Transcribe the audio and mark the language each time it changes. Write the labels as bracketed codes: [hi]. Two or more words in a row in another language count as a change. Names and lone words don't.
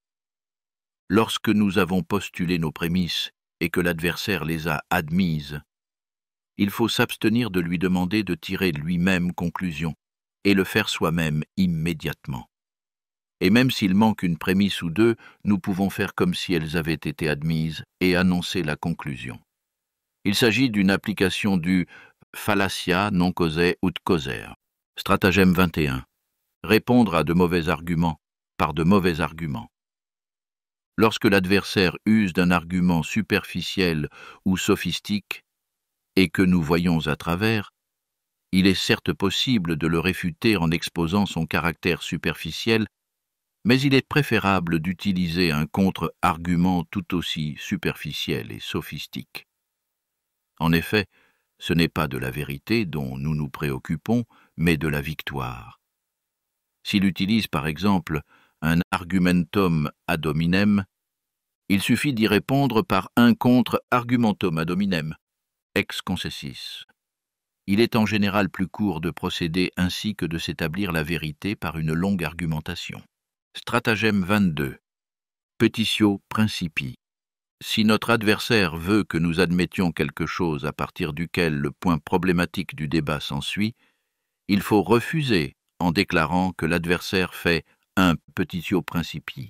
[fr] Lorsque nous avons postulé nos prémices et que l'adversaire les a admises, il faut s'abstenir de lui demander de tirer lui-même conclusion et le faire soi-même immédiatement. Et même s'il manque une prémisse ou deux, nous pouvons faire comme si elles avaient été admises et annoncer la conclusion. Il s'agit d'une application du [la] fallacia non causae ut causae. [fr] Stratagème 21. Répondre à de mauvais arguments par de mauvais arguments. Lorsque l'adversaire use d'un argument superficiel ou sophistique et que nous voyons à travers, il est certes possible de le réfuter en exposant son caractère superficiel, Mais il est préférable d'utiliser un contre-argument tout aussi superficiel et sophistique. En effet, ce n'est pas de la vérité dont nous nous préoccupons, mais de la victoire. S'il utilise par exemple un [la] argumentum ad hominem, [fr] il suffit d'y répondre par un contre- [la] argumentum ad hominem, ex concessis. [fr] Il est en général plus court de procéder ainsi que de s'établir la vérité par une longue argumentation. Stratagème 22. [la] Petitio principii. [fr] Si notre adversaire veut que nous admettions quelque chose à partir duquel le point problématique du débat s'ensuit, il faut refuser en déclarant que l'adversaire fait un [la] petitio principii.